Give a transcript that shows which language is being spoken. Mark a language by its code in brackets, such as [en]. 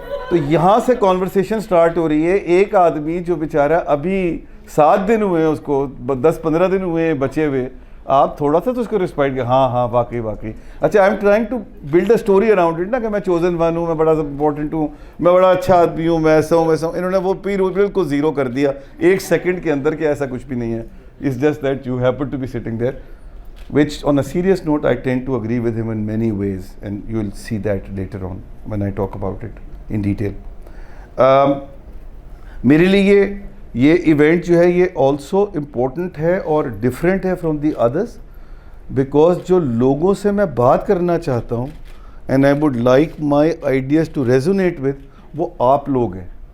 [ur] تو یہاں سے کانورسیشن سٹارٹ ہو رہی ہے. ایک آدمی جو بیچارہ ابھی 7 دن ہوئے ہیں, اس کو 10-15 دن ہوئے ہیں بچے ہوئے, آپ تھوڑا سا تو اس کو رسپیکٹ کیا. ہاں واقعی. اچھا, [en] I'm trying to build a story around it [ur] نا, کہ میں چوزن ون ہوں, میں بڑا امپورٹنٹ ہوں, میں بڑا اچھا آدمی ہوں, میں ایسا ہوں. انہوں نے وہ بالکل زیرو کر دیا 1 سیکنڈ کے اندر کہ ایسا کچھ بھی نہیں ہے. It's just that you happen to be sitting there, [en] which on a serious note I tend to agree with him in many ways, and you will see that later on when I talk about it in detail. [ur] میرے لیے یہ event جو ہے یہ also important ہے اور different ہے from the others, because جو لوگوں سے میں بات کرنا چاہتا ہوں [en] and I would like my ideas to resonate with, [ur] وہ آپ لوگ ہیں.